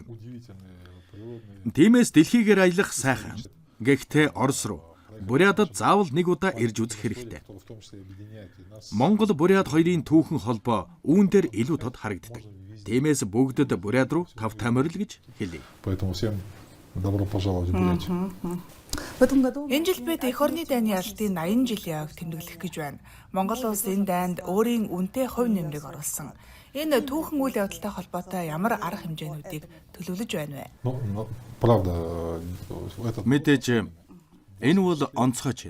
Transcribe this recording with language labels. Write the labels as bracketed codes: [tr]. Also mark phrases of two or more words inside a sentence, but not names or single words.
[mn] Тиймээс дэлхийгээр аялах сайхан. Гэхдээ Орос руу Бурятад заавал нэг удаа ирж үзэх хэрэгтэй. Монгол Бурят хоёрын түүхэн холбоо үүн дээр илүү тод харагддаг. Тиймээс бүгдэд Бурят руу тав тамирал гэж хэлье. [ru] Поэтому всем добро пожаловать в Бурятию. [mn] Энэ жил бид эх орны дайны ялалтын 80 жилийн ойг тэмдэглэх гэж байна. Монгол улс энэ дайнд өөрийн үнэтэй хувь нэмрийг оруулсан. Энэ түүхэн үйл явдалтай холбоотой ямар арга хэмжээнүүдийг төлөвлөж байна вэ? [ru] Правда, [mn] Мэдээж энэ бол онцгой жил.